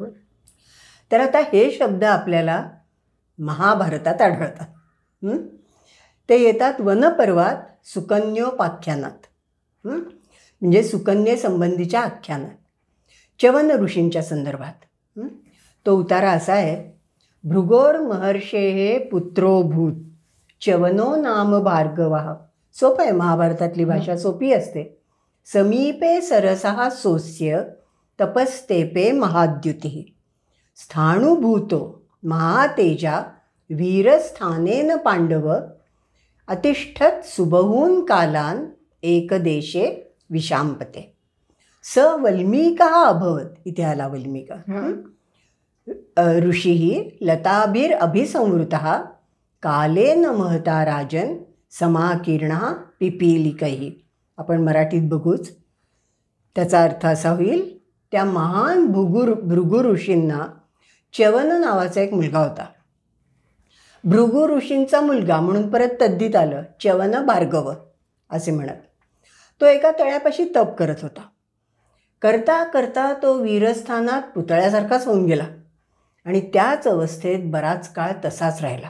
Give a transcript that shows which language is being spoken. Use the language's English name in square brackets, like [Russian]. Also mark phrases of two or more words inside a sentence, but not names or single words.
[Marathi] तर आता हे शब्द आपल्याला महाभारतात आढळतात. ते येतात वनपर्वात सुकन्योपाख्यानात, म्हणजे सुकन्येसंबंधीच्या आख्यानात च्यवन ऋषींच्या संदर्भात. तो उतारा असा आहे, [Sanskrit] भृगोर महर्षेः पुत्रो भूत च्यवनो नाम भार्गवः. [Marathi] सोपं आहे, महाभारतातली भाषा सोपी असते. [Sanskrit] समीपे सरसः सोस्य तपस्तेपे महाद्युतिः स्थाणुभूतो महातेजा वीरस्थानेन पांडव अतिष्ठत सुबहून कालान एकदेशे विशांपते. स वल्मीकः अभवत. [Marathi] इथे आला वल्मीक. [Sanskrit] ऋषिः लताभिरभिसंवृतः कालेन महता राजन समाकीर्णः पिपीलिकैः. [Marathi] आपण मराठीत बघूच. त्याचा अर्थ असा होईल, त्या महान भृगु ऋषींना च्यवन नावाचा एक मुलगा होता. भृगु ऋषींचा मुलगा म्हणून परत तद्दीत आलं च्यवन भार्गव असे म्हणत. तो एका तळ्यापाशी तप करत होता. करता करता तो वीरस्थानात पुतळ्यासारखाच होऊन गेला आणि त्याच अवस्थेत बराच काळ तसाच राहिला.